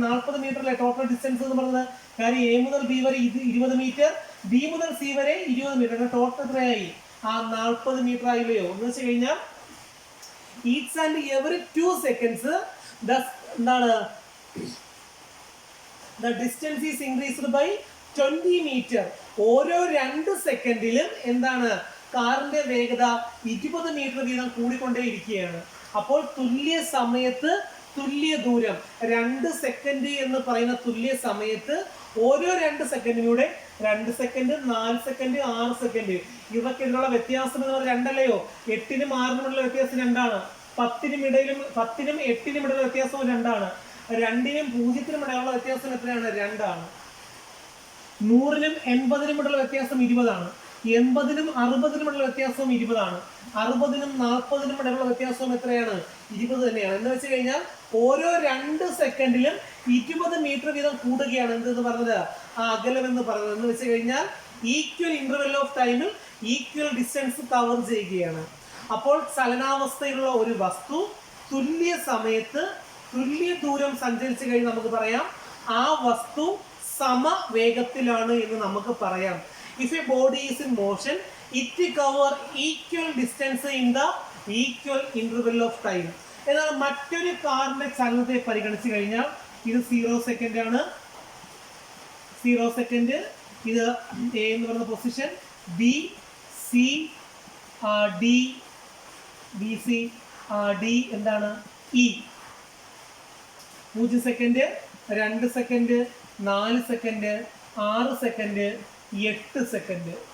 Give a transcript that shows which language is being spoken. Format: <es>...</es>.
<ml>40 മീറ്ററിലെ total distance എന്ന് പറയുന്നത്. കാര്യം എ മുതൽ ബി വരെ 20 മീറ്റർ, ബി മുതൽ സി വരെ 20 മീറ്റർ, ടോട്ടൽ എത്രയായി? 40 മീറ്റർ ആയില്ലയോ? എന്ന് വെച്ച് കഴിഞ്ഞാൽ ഈച്ച് ആൻഡ് എവറി 2 സെക്കൻഡ്സ് എന്താണ്?</ml> <en>The distance is increased by 20 meter.</en> <ml>ഓരോ 2 സെക്കൻഡിലും എന്താണ്? കാറിന്റെ വേഗത 20 മീറ്റർ വീതം കൂടിക്കൊണ്ടേയിരിക്കുകയാണ്. അപ്പോൾ തുല്യ സമയത്ത് തുല്യ ദൂരം, 2 സെക്കൻഡ് എന്ന് പറയുന്ന തുല്യ സമയത്ത് ഓരോ 2 സെക്കൻഡിലൂടെ 2 സെക്കൻഡ്, 4 സെക്കൻഡ്, 6 സെക്കൻഡ് ഇവയ്ക്കുള്ള വ്യത്യാസം എന്ന് പറഞ്ഞാൽ 2 അല്ലയോ? 8നും 6നുമുള്ള വ്യത്യാസം 2 ആണ്. 10നും 8നും ഇടയിലുള്ള വ്യത്യാസം 2 ആണ്. 2നും 0നും ഇടയിലുള്ള വ്യത്യാസം എത്രയാണ്? 2 ആണ്. 100നും 80നും ഇടയിലുള്ള വ്യത്യാസം 20 ആണ്. 80നും 60നും ഇടയിലുള്ള വ്യത്യാസവും 20 ആണ്. 60നും 40നും ഇടയിലുള്ള വ്യത്യാസവും എത്രയാണ്? 20 തന്നെയാണ്. എന്ന് വെച്ച് കഴിഞ്ഞാൽ ഓരോ 2 സെക്കൻഡിലും 20 മീറ്റർ വീതം കൂടുകയാണ് എന്തെന്ന് പറഞ്ഞത്? അകലം എന്ന് പറയുന്നത്. എന്ന് വെച്ച് കഴിഞ്ഞാൽ ഈക്വൽ ഇന്റർവെൽ ഓഫ് ടൈമിൽ ഈക്വൽ ഡിസ്റ്റൻസ് കവർ ചെയ്യുകയാണ്. അപ്പോൾ ചലനാവസ്ഥയിലുള്ള ഒരു വസ്തു തുല്യ സമയത്ത് തുല്യ ദൂരം സഞ്ചരിച്ചു കഴിഞ്ഞ് നമുക്ക് പറയാം ആ വസ്തു സമവേഗത്തിലാണ് എന്ന് നമുക്ക് പറയാം.</ml> <en>If a body is in motion, it cover equal distance in the equal interval of time.</en> <ml>എന്നാൽ മറ്റൊരു കാറിന്റെ ചലനത്തെ പരിഗണിച്ചു കഴിഞ്ഞാൽ ഇത് 0 സെക്കൻഡ് ആണ്. 0 സെക്കൻഡ്. ഇത് എ എന്ന് പറയുന്ന position, B, C, D, VC, D എന്താണ് E. 0 second, 2 second, 4 second, 6 second, 8 second.</ml>